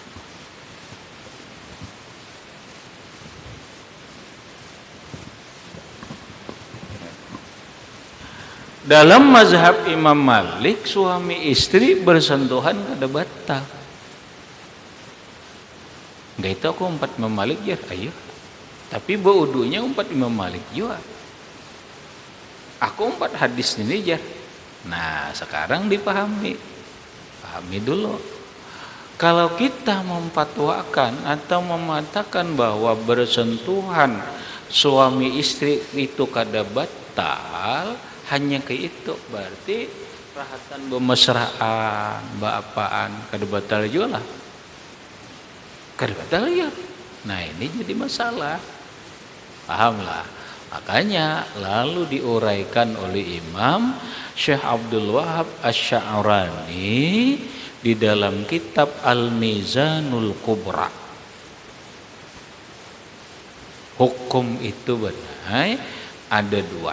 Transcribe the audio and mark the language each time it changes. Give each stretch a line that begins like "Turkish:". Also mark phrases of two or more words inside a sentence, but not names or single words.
Banjar: Dalam mazhab Imam Malik, suami istri bersentuhan kada batal. Enggak itu aku umpat Imam Malik ya, ayo. Tapi baudunya umpat Imam Malik juga. Aku umpat hadis ini ya.
Indonesian: Nah, sekarang dipahami.
Banjar: Pahami dulu. Kalau kita memfatwakan atau mematakan bahwa bersentuhan suami istri itu kada batal, hanya ke itu berarti rahatan bemesraan, baapaan kada batal juga lah. Kada batal ya.
Indonesian: Nah, ini jadi masalah. Pahamlah. Makanya lalu diuraikan oleh Imam Syekh Abdul Wahab Asy-Sya'rani di dalam kitab Al-Mizanul Kubra. Hukum itu benar ada dua.